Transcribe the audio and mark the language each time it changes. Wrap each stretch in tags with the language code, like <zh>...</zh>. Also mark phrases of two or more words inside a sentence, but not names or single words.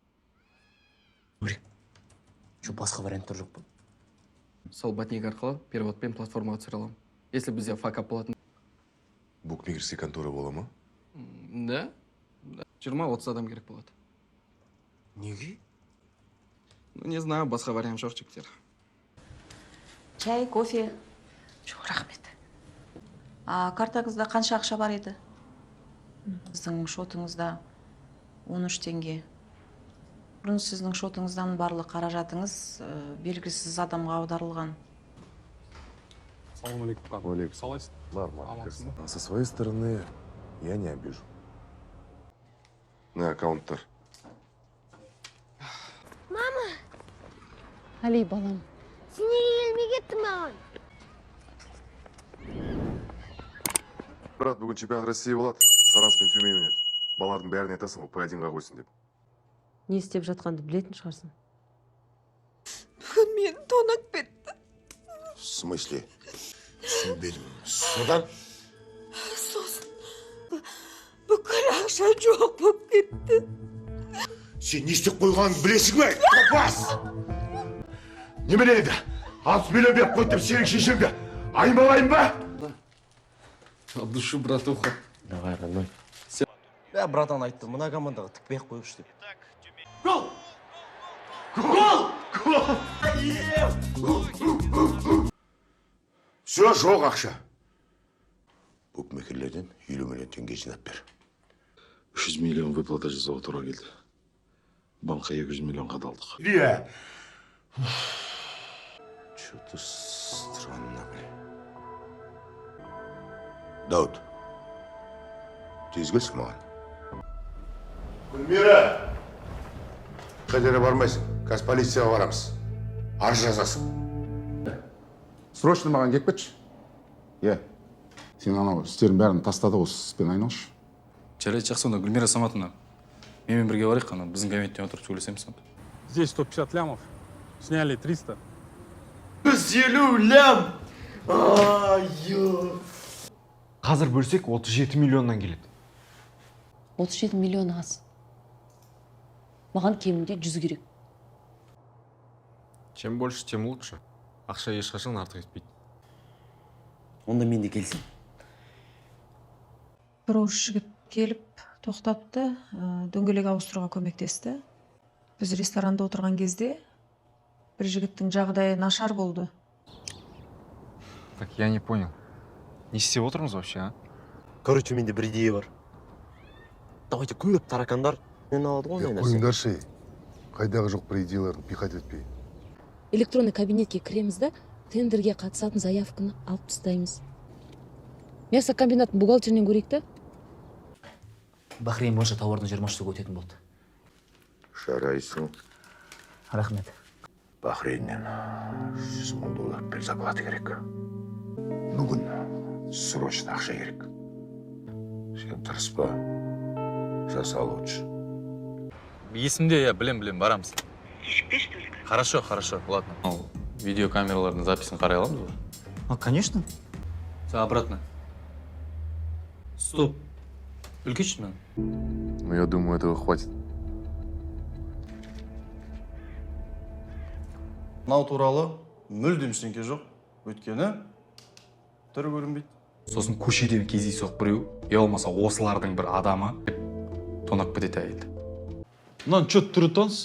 <kk>Şu басқа варианттар жоқ па? Сол ботник арқылы переводпен платформаға түсіре аламын. Если бізде факап болатын.</kk> <ru>Букмекерский контора</ru> <kk>бола ма? Да? 20-30 адам керек болады. Неге?</kk> <ru>Ну, не знаю,</ru> <kk>басқа вариант жоқ жігіттер.</kk> <ru>Чай, кофе.</ru> <kk>Жоқ, рахмет. Картаңызда қанша ақша бар еді? Сіздің шотыңызда 13 теңге. Бұрын сіздің шотыңыздан барлық қаражатыңыз белгісіз адамға аударылған.</kk> <ar>سلام عليكم. Алейкум.</ar> <kk>Салайсың?</kk> <ru>Нормально.</ru> <kk>Амансың ба?</kk> <ru>Со своей стороны я не обижу.</ru> <kk>На аккаунттар. Али, балам. Сен неге келмей кеттің маған? Брат, бүгін</kk> <ru>чемпионат России</ru> <kk>болады. Саранск пен Тюмень ойнайды. Балалардың бәріне айтасың, П1-ға қойсын деп. Не істеп жатқанды білетін шығарсың. Бүгін мені тонап кетті.</kk> <ru>В смысле?</ru> <kk>Түсінбедім. Содан? Сосын бүкіл ақша жоқ болып кетті. Сен не істеп қойғанын білесің бе? Топас! Немене еді? 60 миллион беріп қойып сенің шешеңді аймалайын ба?</kk> <ru>От души, братуха. Давай, родной.</ru> <kk>Братан айтты, мына командаға тікпей-ақ қойғыш деп. Гол! Гол! Гол! Все, жоқ ақша. Букмекерлерден 50 миллион теңге жинап бер. 300 миллион выплата жасауға тура келді. Банкқа 200 миллион қадалдық.</kk> <ru>Илья! Что-то странно, бля.</ru> <kk>Дауд, тез келші маған. Гүлмира! Қадері бармайсың, қазір полицияға барамыз. арыз жазасың. Срочно маған келіп кетші. Сен анау істерін бәрін тастады осы іспен айналшы. Жарайды, жақсы, онда Гүлмира Саматовна. Менімен бірге барайық, ана біздің кабинеттен отырып сөйлесеміз.</kk> <ru>Здесь 150 лямов. Сняли 300. 150 лям!</ru> <kk>Қазір бөлсек 37 миллионнан келеді. 37 миллион аз. Маған кемінде 100 керек.</kk> <ru>Чем больше, тем лучше.</ru> <kk>Ақша ешқашан артық етпейді. Онда мен де келсем. Бір орыс жігіт келіп тоқтатты, дөңгелек ауыстыруға көмектесті. Біз ресторанда отырған кезде бір жігіттің жағдайы нашар болды.</kk> <ru>Так, я не понял.</ru> <kk>Не істеп отырмыз вообще, а? Короче, менде бір идея бар. Давайте көп таракандар мен алады ғой ондай нәрсе. Қойыңдаршы, қайдағы жоқ бір идеяларын пихать етпей. Электронный кабинетке кіреміз да, тендерге қатысатын заявканы алып тастаймыз. Мясокомбинаттың бухгалтерінен көрейік та. Бахрейн бойынша тауардың 20 өтетін болды. Жарайсың. Рахмет. Бахрейннен 100 мың доллар предзаплата керек. Бүгін срочно ақша керек. Сен тырыспа. Жаса лучше. Есімде, я білем, барамыз. Кешікпеш только.</kk> <ru>Хорошо, ладно.</ru> <kk>Видеокамералардың записін қарай аламыз ба?</kk> <ru>Конечно. За обратно. Стоп.</ru> <kk>Үлкейші мен.</kk> <ru>Но я думаю, этого хватит.</ru> <kk>Мынау туралы мүлдем ештеңке жоқ. Өйткені түрі көрінбейді. Сосын көшеден кездейсоқ біреу, я болмаса осылардың бір адамы тонап кетеді әйелді. Мынаны чё түрі таныс?</kk>